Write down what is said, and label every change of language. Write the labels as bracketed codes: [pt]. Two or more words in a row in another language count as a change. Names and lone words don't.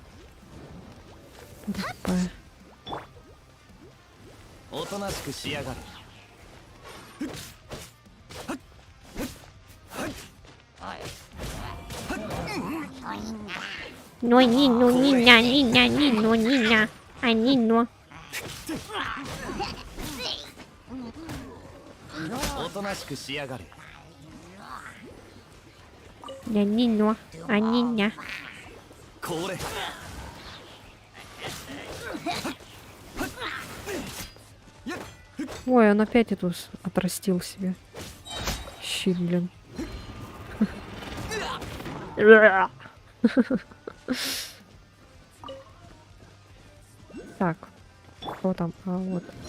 [ru] Тупая. [ja] おとなしくしやがる。 [ru] Ну, ня. [ja] おとなしくしやがれ。 [ru] Ня. [ja] これ [ru] Ой, он опять эту отрастил себе. Щит, блин. Так, кто там? А, вот.